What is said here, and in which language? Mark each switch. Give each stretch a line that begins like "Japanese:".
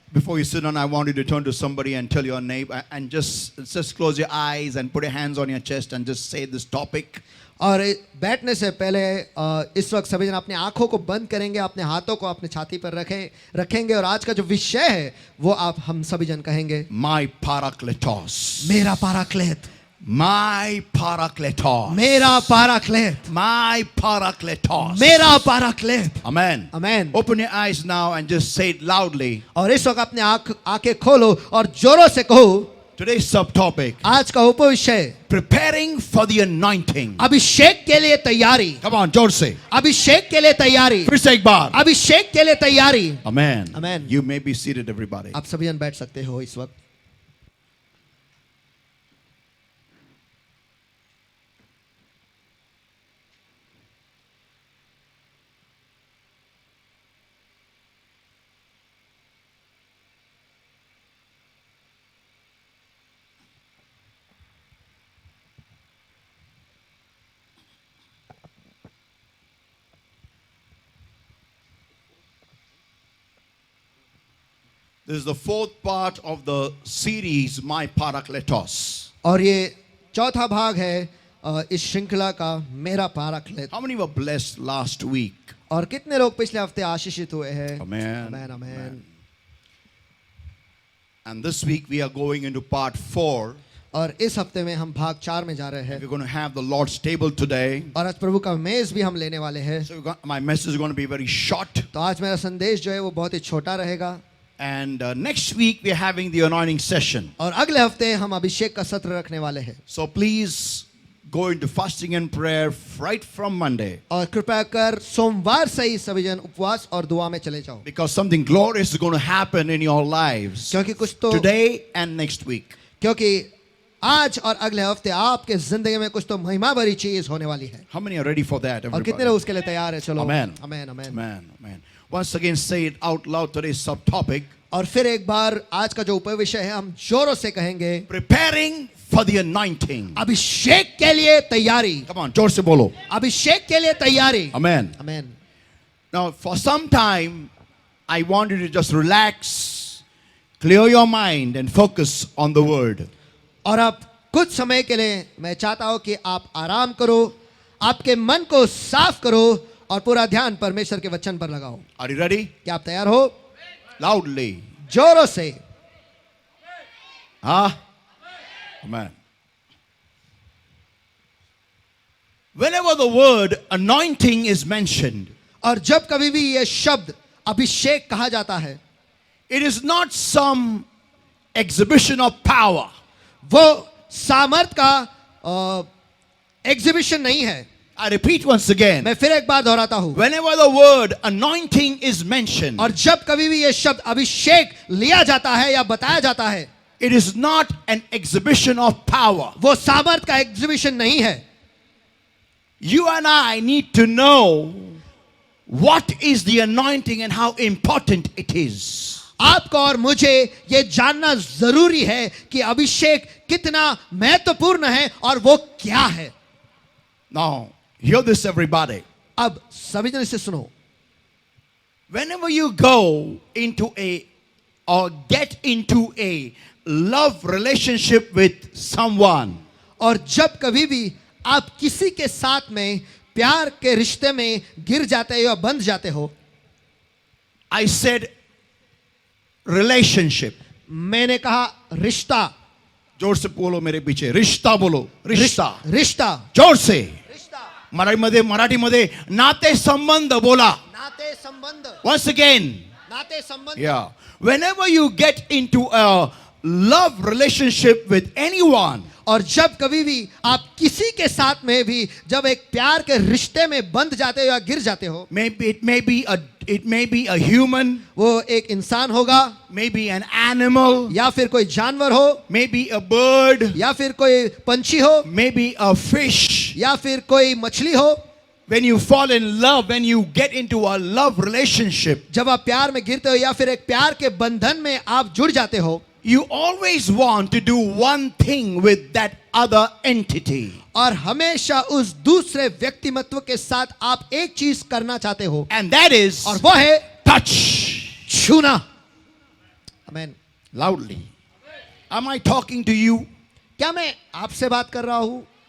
English: Before you sit down, I want you to turn to somebody and tell your neighbor and just close your eyes and put your hands on your chest and just say this topic.
Hindi: और बैठने से पहले इस वक्त सभी जन अपनी आंखों को बंद करेंगे, अपने हाथों को अपने छाती पर रखेंगे और आज का जो विषय है वो आप हम सभी जन कहेंगे,
English: My Parakletos.
Hindi: मेरा पाराक्लेत,
English: My Parakletos.
Hindi: मेरा पाराक्लेत,
English: My Parakletos.
Hindi: मेरा पाराक्लेत.
English: Amen. Amen. Open your eyes now and just say it loudly.
Hindi: और इस वक्त अपने आंखें खोलो और जोरों से कहो,
English: Today's subtopic,
Hindi: आज का उपविषय
English: preparing for the anointing.
Hindi: अभिषेक के लिए तैयारी.
English: Come on,
Hindi: जोर से. अभिषेक के लिए तैयारी. फिर से एक बार. अभिषेक के लिए तैयारी.
English: Amen. Amen. You may be seated, everybody.
Hindi: आप सभी जन बैठ सकते हो इस वक्त.
English: This is the fourth part of the series, My Parakletos.
Hindi: और ये चौथा भाग है इस श्रृंखला का, मेरा पाराक्लेत.
English: How many were blessed last week?
Hindi: और कितने लोग पिछले हफ्ते आशीषित हुए हैं?
English: Amen. Amen, amen. And this week we are going into part 4.
Hindi: और इस हफ्ते में हम भाग 4 में जा रहे हैं.
English: We're going to have the Lord's table today.
Hindi: और आज प्रभु का मेज भी हम लेने वाले हैं.
English: So my message is going to be very short.
Hindi: तो आज मेरा संदेश जो है वो बहुत ही छोटा रहेगा.
English: And next week we are having the anointing session.
Hindi: और अगले हफ्ते हम अभिषेक का सत्र रखने वाले हैं.
English: So please go into fasting and prayer right from Monday.
Hindi: और कृपया कर सोमवार से ही सभी जन उपवास और दुआ में चले जाओ.
English: Because something glorious is going to happen in your lives
Hindi: क्योंकि कुछ तो
English: today and next week.
Hindi: क्योंकि आज और अगले हफ्ते आपके जिंदगी में कुछ तो महिमा भरी चीज होने वाली है.
English: How many are ready for that?
Hindi: और
English: Everybody?
Hindi: कितने लोग उसके लिए तैयार है? चलो.
English: Amen. Amen, amen. Amen. Amen. Once again, say it out loud. Today's subtopic.
Hindi: और फिर एक बार आज का जो उपविषय है हम जोरों से कहेंगे,
English: Preparing for the anointing.
Hindi: अभिषेक के लिए तैयारी.
English: Come on,
Hindi: जोर से बोलो. अभिषेक के लिए तैयारी.
English: Amen. Amen. Now, for some time, I want you to just relax, clear your mind, and focus on the word.
Hindi: और अब कुछ समय के लिए मैं चाहता हूं कि आप आराम करो, आपके मन को साफ करो और पूरा ध्यान परमेश्वर के वचन पर लगाओ.
English: Are you ready?
Hindi: क्या आप तैयार हो?
English: Loudly.
Hindi: जोरों से.
English: Amen. Whenever the word anointing is mentioned,
Hindi: और जब कभी भी ये शब्द अभिषेक कहा जाता है,
English: it is not some exhibition of power.
Hindi: वो सामर्थ का एग्जीबिशन नहीं है.
English: I repeat once again.
Hindi: मैं फिर एक बार दोहराता हूं.
English: Whenever the word anointing is mentioned,
Hindi: और जब कभी भी ये शब्द अभिषेक लिया जाता है या बताया जाता है,
English: it is not an exhibition of power.
Hindi: वो सामर्थ का एग्जीबिशन नहीं है.
English: You and I need to know what is the anointing and how important it is.
Hindi: आपको और मुझे ये जानना जरूरी है कि अभिषेक कितना महत्वपूर्ण है और वो क्या है.
English: Now, hear this, everybody.
Hindi: अब सभी जन इसे सुनो.
English: Whenever you go into or get into a love relationship with someone,
Hindi: और जब कभी भी आप किसी के साथ में प्यार के रिश्ते में गिर जाते हो या बंध जाते हो,
English: I said relationship.
Hindi: मैंने कहा रिश्ता. जोर से बोलो मेरे पीछे. रिश्ता बोलो. रिश्ता. रिश्ता. जोर से. रिश्ता.
Marathi: मराठीमध्ये नाते संबंध बोला. नाते संबंध.
English: Once again.
Marathi: नाते संबंध.
English: Yeah. Whenever you get into a love relationship with anyone,
Hindi: और जब कभी भी आप किसी के साथ में भी जब एक प्यार के रिश्ते में बंध जाते हो या गिर जाते हो,
English: maybe it may be a human,
Hindi: वो एक इंसान होगा,
English: maybe an animal,
Hindi: या फिर कोई जानवर हो,
English: maybe a bird,
Hindi: या फिर कोई पंछी हो,
English: maybe a fish.
Hindi: या फिर कोई मछली हो.
English: When you fall in love, when you get into a love relationship,
Hindi: जब आप प्यार में गिरते हो या फिर एक प्यार के बंधन में आप जुड़ जाते हो,
English: you always want to do one thing with that other entity.
Hindi: और हमेशा उस दूसरे व्यक्तिमत्व के साथ आप एक चीज करना चाहते हो,
English: And that is
Hindi: और वो है
English: touch.
Hindi: छूना. आमेन।
English: Loudly. Am I talking to you?
Hindi: क्या मैं आपसे बात कर रहा हूं?